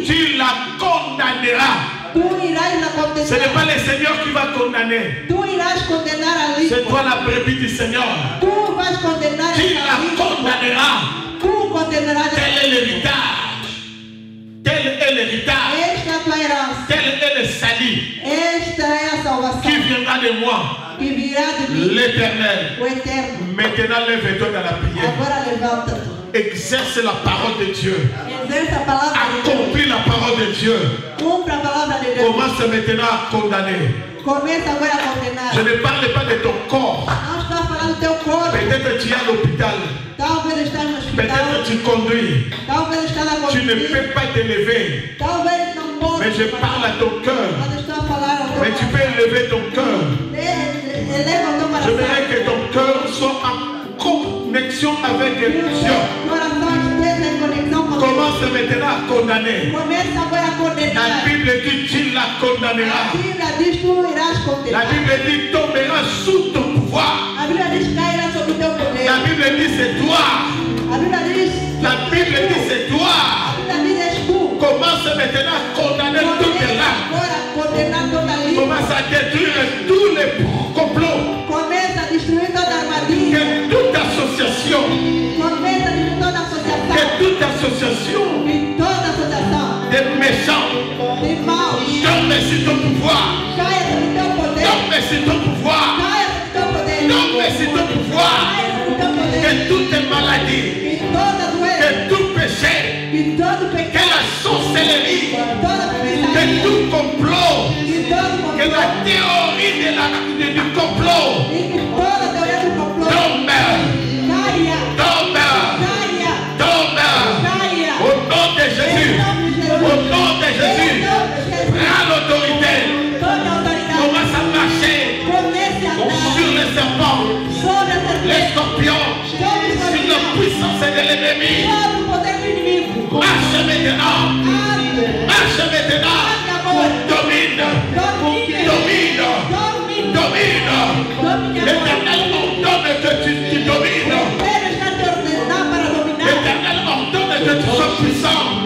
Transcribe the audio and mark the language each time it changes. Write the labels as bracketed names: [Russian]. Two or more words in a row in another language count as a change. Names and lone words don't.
[French] tu la condamneras. [Portuguese] Tu irás la [French] Ce n'est [Portuguese] condenar. [French] pas le Seigneur qui va condamner. [Portuguese] Tu irás condenar a língua. [French] C'est toi la brebis du Seigneur. [Portuguese] Tu vais condenar [French] Tu [Portuguese] essa [French] la [Portuguese] língua. [French] condamneras. [Portuguese] Tu condenarás [French] Tel [Portuguese] essa [French] est [Portuguese] língua. [French] l'héritage. Tel est l'héritage. [Portuguese] Esta é a tua herança. [French] Tel est le salut [Portuguese] Esta é a salvação [French] qui viendra de moi, [Portuguese] que virá de mim, [French] l'Éternel. [Portuguese] o Eterno. [French] Maintenant, lève-toi dans la prière. [Portuguese] Agora levanta-te. [French] Exerce la parole de Dieu. [Portuguese] Exerce a palavra de Deus. [French] Accomplis la parole de Dieu. [Portuguese] Cumpra a palavra de Deus. [French] Commence maintenant à condamner. [Portuguese] Começa agora a condenar. [French] Je ne parle pas de ton corps. [Portuguese] Não está falando do teu corpo. [French] Peut-être tu es à l'hôpital. [Portuguese] Talvez está no hospital. [French] Peut-être tu conduis. [Portuguese] Talvez está na [French] Tu ne [Portuguese] conduta. [French] peux pas t'élever. [Portuguese] Talvez não possa. [French] Mais je parle à ton cœur. [Portuguese] Mas estou a falar ao teu [French] Mais tu peux élever ton cœur. [Portuguese] Eleva o teu coração. [French] J'aimerais que ton cœur soit en connexion avec [Portuguese] Que o [French] Dieu. [Portuguese] teu coração esteja em conexão com Deus. [French] Commence maintenant à condamner. [Portuguese] Começa agora a [French] La [Portuguese] condenar. [French] Bible dit tu la [Portuguese] A [French] condamneras. [Portuguese] Bíblia diz tu irás [French] La [Portuguese] condenar. [French] Bible dit tomberas sous ton pouvoir. [Portuguese] A Bíblia diz cairá sobre o teu poder. [French] La Bible dit c'est toi. [Portuguese] A Bíblia diz. [French] La Bible dit c'est toi. [Portuguese] A Bíblia diz és tu. [French] Commence maintenant à condamner toutes [Portuguese] Começa [French] les larmes. [Portuguese] agora a condenar toda a língua. [French] Commence à détruire tous les complots. [Portuguese] Começa a destruir toda a armadilha. [French] Que toute association, [Portuguese] Começa a destruir toda a associação. [French] que toute association [Portuguese] E toda a associação [French] des méchants [Portuguese] de mal. [French] tombe sur ton pouvoir. [Portuguese] Caia sobre o teu poder. [French] Tombe sur ton pouvoir. [Portuguese] Caia sobre o teu poder. [French] Tombe sur ton pouvoir. [Portuguese] Caia sobre o teu poder. [French] Que toute maladie, [Portuguese] E toda doença. [French] que tout péché, [Portuguese] E todo [French] que [Portuguese] pecado. [French] la sorcellerie, [Portuguese] Toda [French] que [Portuguese] feitiçaria. [French] tout complot, [Portuguese] E todo [French] que la [Portuguese] complô. [French] théorie du complot [Portuguese] E que toda teoria do complô. [French] tombe, [Portuguese] Caia. [French] tombe, [Portuguese] Caia. [French] tombe. [Portuguese] Caia. [French] Au nom de Jésus, au nom de Jésus, prends l'autorité. [Portuguese] Toda autoridade. [French] Commence à marcher [Portuguese] Comece a andar [French] sur les serpents, [Portuguese] sobre a [French] les [Portuguese] serpente. [French] scorpions, sur la puissance de l'ennemi. [Portuguese] Sobre o poder do inimigo. [French] Marche maintenant, [Portuguese] Ande. [French] marche maintenant. Domine, domine, domine. L'Éternel ordonne que tu domines. L'Éternel ordonne que tu sois puissant.